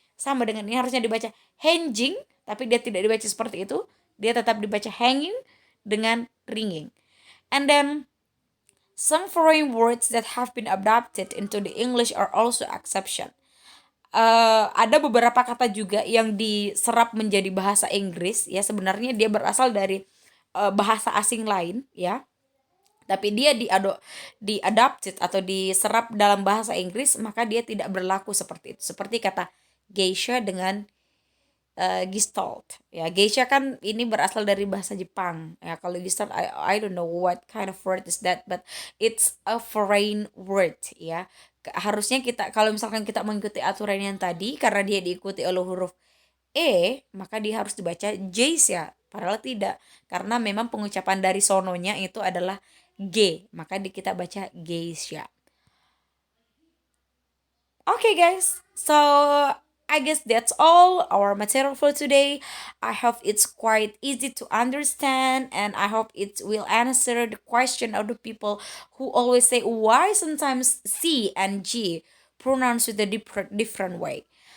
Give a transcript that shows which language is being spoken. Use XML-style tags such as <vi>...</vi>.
<id>Sama dengan ini harusnya dibaca hanging, tapi dia tidak dibaca seperti itu, dia tetap dibaca hanging dengan ringing.</id> <en>And then some foreign words that have been adapted into the English are also exception.</en> <id>Ada beberapa kata juga yang diserap menjadi bahasa Inggris ya, sebenarnya dia berasal dari bahasa asing lain ya, tapi dia diadapted atau diserap dalam bahasa Inggris, maka dia tidak berlaku seperti itu. Seperti kata geisha dengan Gestalt ya. Geisha kan ini berasal dari bahasa Jepang ya.</id> <en>Kalau Gestalt I don't know what kind of word is that, but it's a foreign word ya.</en> <id>Harusnya kita kalau misalkan kita mengikuti aturan yang tadi, karena dia diikuti oleh huruf maka dia harus dibaca geisha, padahal tidak, karena memang pengucapan dari sononya itu adalah G, maka kita baca geisha.</id> <en>Okay, guys, so I guess that's all our material for today. I hope it's quite easy to understand, and I hope it will answer the question of the people who always say why sometimes C and G pronounced with a different way.</en>